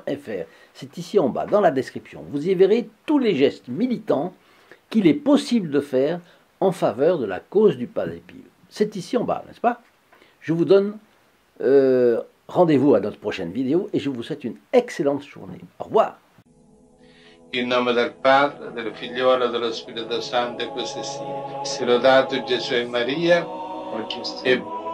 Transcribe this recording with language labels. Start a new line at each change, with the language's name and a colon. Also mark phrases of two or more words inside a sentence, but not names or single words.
French: C'est ici en bas, dans la description. Vous y verrez tous les gestes militants qu'il est possible de faire en faveur de la cause du Padre Pio. C'est ici en bas, n'est-ce pas? Je vous donne rendez-vous à notre prochaine vidéo et je vous souhaite une excellente journée. Au revoir.
Italian: In nome del Padre, del Figliolo e dello Spirito Santo, e così sia. Sia lodato Gesù e Maria, e